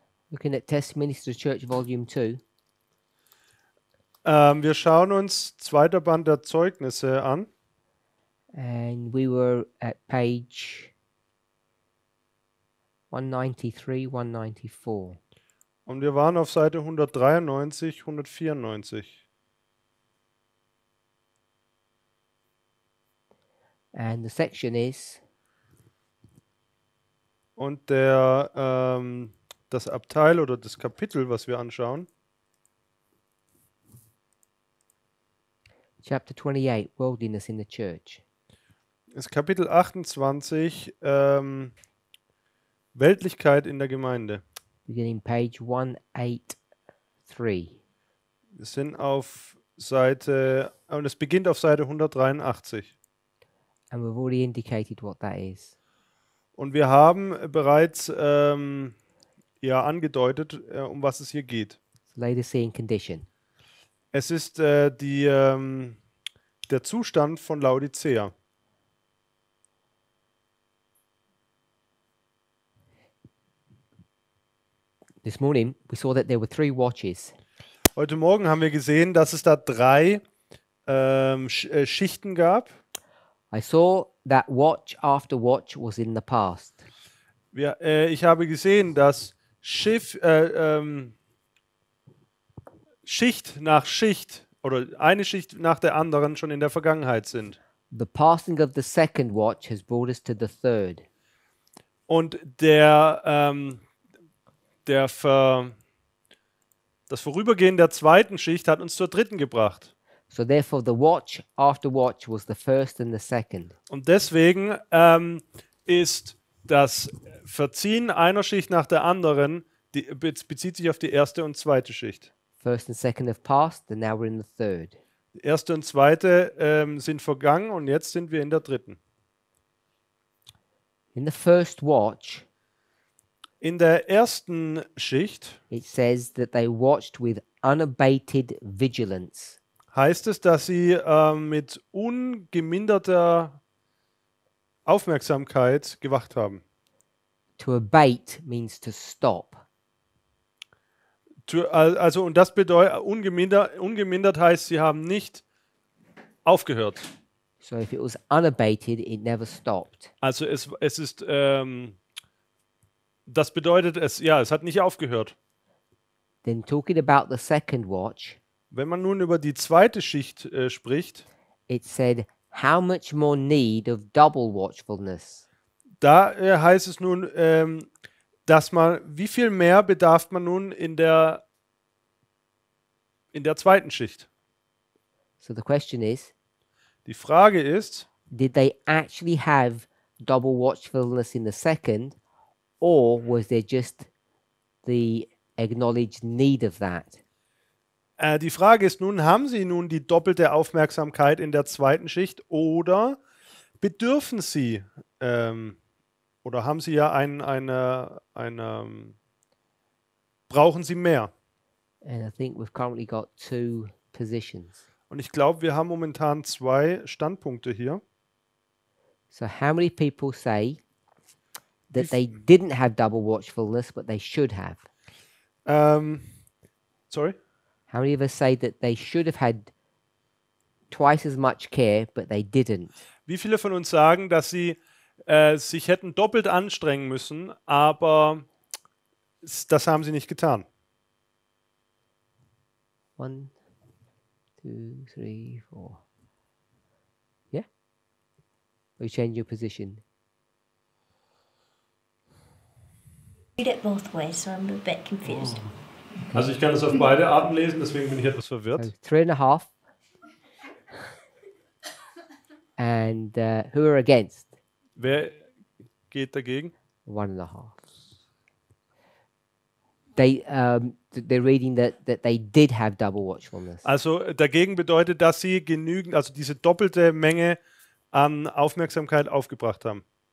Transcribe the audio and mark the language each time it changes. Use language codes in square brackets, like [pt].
[en] Looking at Testimonies to the Church, Volume 2. [de] Wir schauen uns zweiter Band der Zeugnisse an. [en] And we were at page 193, 194. [de] Und wir waren auf Seite 193, 194. [en] And the section is [de] Und das Abteil oder das Kapitel, was wir anschauen, [en] chapter 28, Worldliness in the Church. [de] ist Kapitel 28, Weltlichkeit in der Gemeinde. [en] Beginning page 183. [de] Wir sind auf Seite, und es beginnt auf Seite 183. [en] And we've already indicated what that is. [de] Und wir haben bereits angedeutet, um was es hier geht. [en] It's Laodicean condition. [de] Es ist der Zustand von Laodicea. [en] This morning we saw that there were 3 watches. [de] Heute Morgen haben wir gesehen, dass es da 3 Schichten gab. [en] I saw that watch after watch was in the past. [de] Ich habe gesehen, dass Schicht nach Schicht oder eine Schicht nach der anderen schon in der Vergangenheit sind. [en] The passing of the second watch has brought us to the third. [de] Und das Vorübergehen der zweiten Schicht hat uns zur dritten gebracht. [en] So therefore the watch after watch was the first and the second. [de] Und deswegen ist das Verziehen einer Schicht nach der anderen, bezieht sich auf die erste und zweite Schicht. [en] First and second have passed, and now we're in the third. [de] Die erste und zweite sind vergangen und jetzt sind wir in der dritten. [en] In the first watch, [de] In der ersten Schicht [en] it says that they watched with unabated vigilance. [de] heißt es, dass sie mit ungeminderter Aufmerksamkeit gewacht haben. [en] To abate means to stop. [de] Also, und das bedeutet, ungemindert heißt, sie haben nicht aufgehört. [en] So if it was unabated, it never stopped. [de] Also es ist, das bedeutet, es hat nicht aufgehört. [en] Then talking about the second watch, [de] Wenn man nun über die zweite Schicht spricht, [en] it said, how much more need of double watchfulness? [de] da heißt es nun, dass wie viel mehr bedarf man nun in der zweiten Schicht? [en] So the question is, [de] Die Frage ist, [en] did they actually have double watchfulness in the second, or was there just the acknowledged need of that? [de] die Frage ist nun, haben sie nun die doppelte Aufmerksamkeit in der zweiten Schicht oder bedürfen sie oder haben sie brauchen sie mehr? [en] And I think we've currently got 2 positions. [de] Und ich glaube, wir haben momentan 2 Standpunkte hier. [en] So how many people say that they didn't have double watchfulness, but they should have? Sorry? How many of us say that they should have had twice as much care, but they didn't? [de] Wie viele von uns sagen, dass sie sich hätten doppelt anstrengen müssen, aber das haben sie nicht getan? [en] 1, 2, 3, 4. Yeah? Or you change your position? Read it both ways, so I'm a bit confused. [de] Also ich kann es auf beide Arten lesen, deswegen bin ich etwas [en] So [de] verwirrt. [en] 3.5. And who are against? [de] Wer geht dagegen? [en] 1.5. They're reading that they did have double watchfulness. [de] Also dagegen bedeutet, dass sie also diese doppelte Menge an Aufmerksamkeit aufgebracht haben.